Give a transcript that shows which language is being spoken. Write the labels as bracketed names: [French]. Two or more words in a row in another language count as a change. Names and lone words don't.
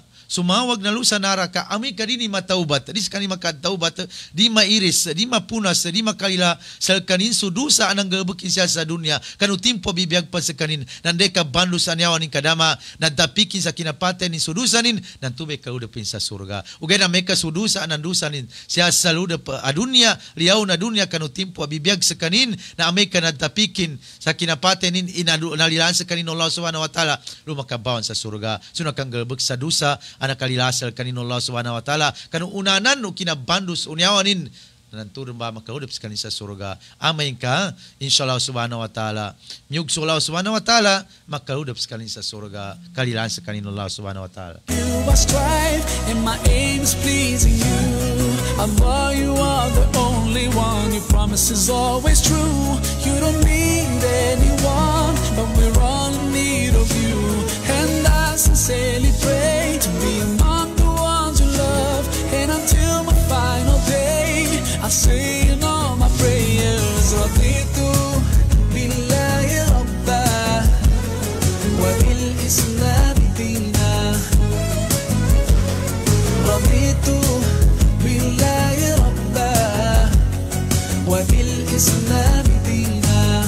[Maranao] Sumawag na lusa naraka, ami kadini mataubat, dis kani makataubat, di mairis, di mapunas, di makalila, sa kanin sudusa anang galbukin siya sa dunia, kanu timpo bibiyag pa sa kanin, nande ka bandu sa niyawan ni kadama, nadapikin sa kinapate ni sudusanin, nantume kaudapin sa surga. Ugay na may kasudusa anandusanin, siya sa luda a dunia, liyaw na dunia, kanu timpo bibiyag sa kanin, na amay ka nadapikin sa kinapate nin, inalilaan sa kanin [Arabic] الله سبحانه وتعالى, [Maranao] lumakabawan sa surga. Suna kang galbuk sa dusa, anak kalilasal kanino [Arabic] الله سبحانه وتعالى, [Maranao] kanu unanan o kinabandus unyawanin, nanturun ba makaudap sa kanin sa surga. Amayin ka, [Arabic] إن شاء الله سبحانه وتعالى, [Maranao] miyug sa [Arabic] الله سبحانه وتعالى, [Maranao] makaudap sa kanin sa surga, kalilan sa kanino [Arabic] الله سبحانه وتعالى. [English] You I strive, and my aim is pleasing you. Allah, you are the only one. Your promise is always true. You don't need anyone, but we're all in need of you. And I sincerely pray to be among the ones you love. And until my final day, I say in all my prayers, [Arabic] رضيت بالله ربا وبالإسلام دينا. رضيت بالله ربا وبالإسلام دينا.